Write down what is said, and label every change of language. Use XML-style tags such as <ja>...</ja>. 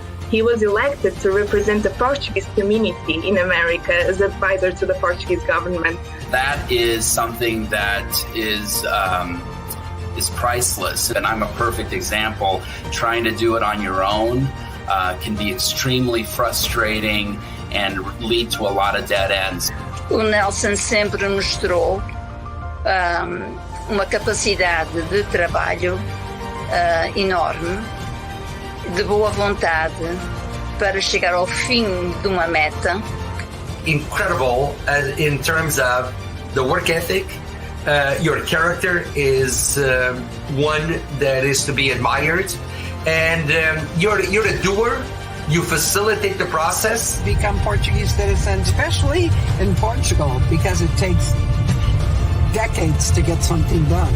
<en>He was elected to represent the Portuguese community in America as advisor to the Portuguese government. That is something that is priceless, and I'm a perfect example. Trying to do it on your own can be extremely frustrating and lead to a lot of dead ends.</en> <pt>O Nelson sempre mostrou uma capacidade de trabalho enorme, de boa vontade para chegar ao fim de uma meta.</pt> <en>Incredible in terms of the work ethic. Your character is one that is to be admired, and you're a doer. You facilitate the process. Become Portuguese citizens, especially in Portugal, because it takes decades to get something done.</en>